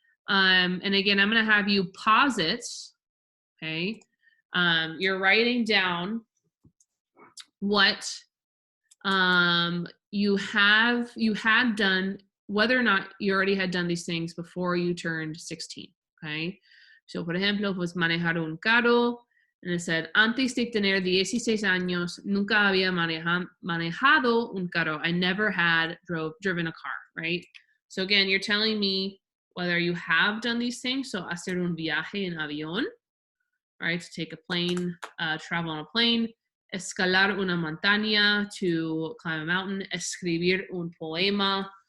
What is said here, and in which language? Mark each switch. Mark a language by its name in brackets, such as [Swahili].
[English] And again, I'm going to have you pause it, okay? You're writing down what you had done, whether or not you already had done these things before you turned 16, okay? [Spanish] So, por ejemplo, pues manejar un carro, [English] and it said, [Spanish] antes de tener 16 años, nunca había manejado un carro. [English] I never had driven a car, right? So again, you're telling me whether you have done these things, so [Spanish] hacer un viaje en avión, [English] right, to take a plane, travel on a plane, [Spanish] escalar una montaña, [English] to climb a mountain, [Spanish] escribir un poema,